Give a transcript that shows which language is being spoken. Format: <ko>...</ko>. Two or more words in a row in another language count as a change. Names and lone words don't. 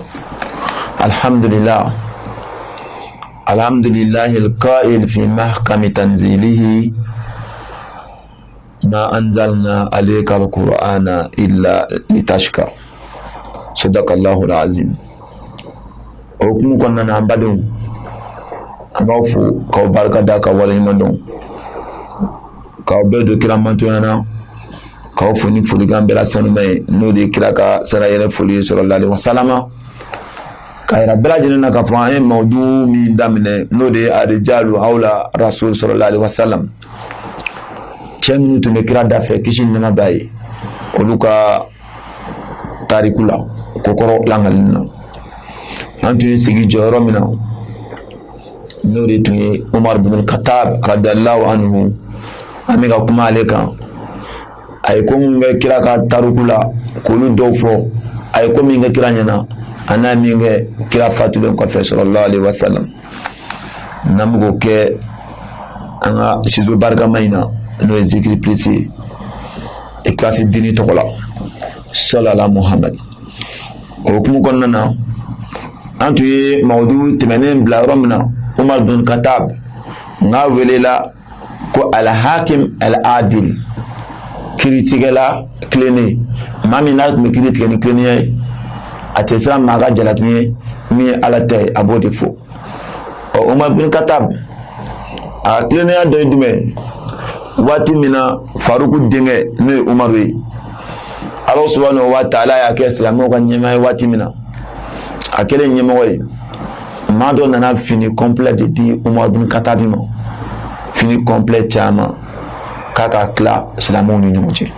<ar>الحمد لله القائل في محكم تنزيله ما أنزلنا عليك القرآن إلا لتشكى. صدق الله العظيم.</ar> <bm>okumu kɔnɔna na an badenw an b'aw fo k'aw barika da ka waleɲuman dɔn k'aw bɛɛ don kira mantonya na k'aw fo ni folikan bɛɛ la sanuma ye n'o de ye kira ka sara yɛrɛ foli</bm> <ar>صلى الله عليه وسلم</ar> <bm>ka yira bɛɛ lajɛlen na k'a fɔ an ye mawudu min daminɛ n'o de ye</bm> <ar>الرجال حول رسول صلى الله عليه وسلم</ar> <bm>cɛ minnu tun bɛ kira dafɛ kisi ni nɛɛma b'a ye olu ka tariku la kokɔrɔ langalin na an tun ye sigi jɔyɔrɔ min na n'o de tun ye Umar bin Khattab</bm> <ar>رضي الله عنه</ar> <bm>an bɛ ka kuma ale kan a ye ko min kɛ kira ka tariku la k'olu dɔw fɔ a ye ko min kɛ kira ɲɛna a n'a min kɛ kira fatulen kɔfɛ</bm> <ar>صلى الله عليه وسلم</ar> <bm>n'an bɛ k'o kɛ an ka studio barikama in na n'o ye zikiri pilisi ye ikilasi dini tɔgɔ la</bm> <ar>صلى الله محمد.</ar> <bm>O hukumu kɔnɔna na an tun ye mawudu tɛmɛnen bila yɔrɔ min na Umar bin Khattab n'a welela ko</bm> <ar>الحاكم العادل,</ar> <bm>kiritigɛla tilennen, maa min n'a tun bɛ kiri tigɛ ni tilennenya ye a tɛ siran maa ka jalaki ye min ye Ala ta ye a b'o de fɔ. Umar bin Khattab a tilennenya dɔ ye jumɛn? waati min na Faruku denkɛ n'o ye Umaru ye, Ala</bm> <ar>سبحانه وتعالى</ar> <bm>y'a kɛ silamɛw ka ɲɛmaa ye waati min na a kɛlen ɲɛmɔgɔ ye, maa dɔ nana fini complet de di Umar bin Khattab ma, fini complet caman k'a ka tila silamɛw ni ɲɔgɔn cɛ.</bm>